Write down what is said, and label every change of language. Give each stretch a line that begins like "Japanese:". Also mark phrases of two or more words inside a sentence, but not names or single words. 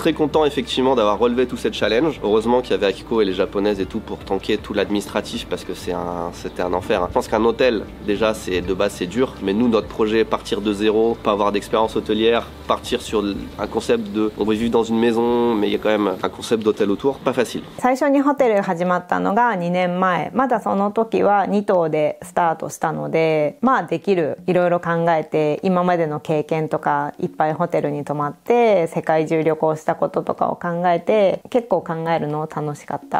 French: Très content effectivement d'avoir relevé tout cette challenge. Heureusement qu'il y avait Akiko et les Japonais et tout pour tanker tout l'administratif parce que c'était un enfer. Je pense qu'un hôtel déjà de base c'est dur, mais nous notre projet partir de zéro, pas avoir d'expérience hôtelière, partir sur un concept de on veut vivre dans une maison mais il y a quand même un concept d'hôtel autour, pas facile.
Japanese: 最初にホテル始まったのが2年前、まだその時は2棟でスタートしたので、できるいろいろ考えて今までの経験とかいっぱいホテルに泊まって世界中旅行したこととかを考えて結構考えるの楽しかった。